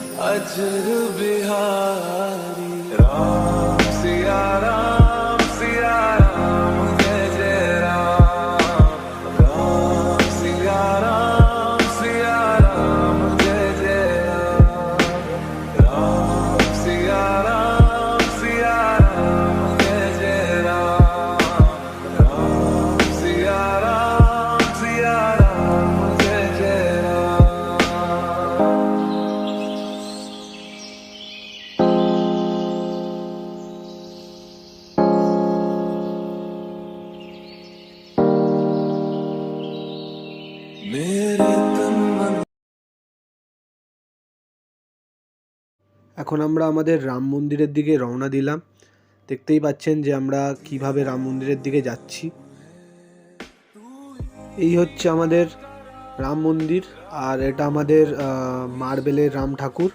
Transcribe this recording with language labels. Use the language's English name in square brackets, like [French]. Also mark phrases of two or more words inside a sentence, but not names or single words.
[Hindi] अजर बिहारी राम सिया राम जय जय राम राम सिया राम जय जय राम राम सिया राम जय जय राम राम सिया राम जय जय राम। मेरे तन मन [Bangla] এখন আমরা আমাদের রাম মন্দিরের দিকে রওনা দিলাম। দেখতেই পাচ্ছেন যে আমরা কিভাবে রাম মন্দিরের দিকে যাচ্ছি। এই হচ্ছে আমাদের রাম মন্দির, আর এটা আমাদের মার্বেলের রাম ঠাকুর।